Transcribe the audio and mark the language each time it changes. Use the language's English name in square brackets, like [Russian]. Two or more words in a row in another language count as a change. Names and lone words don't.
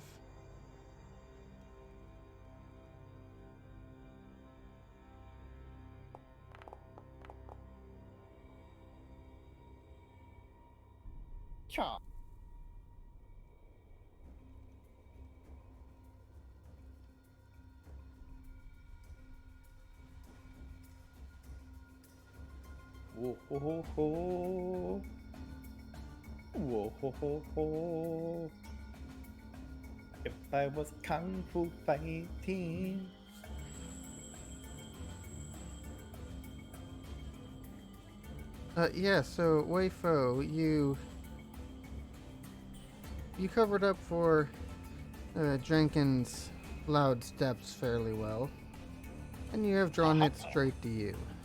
[English] Cha. Whoa ho ho ho. Whoa ho ho ho. If I was kung fu fighting. Yeah, so Weifo, you covered up for Jenkins' loud steps fairly well, and you have drawn it straight to you.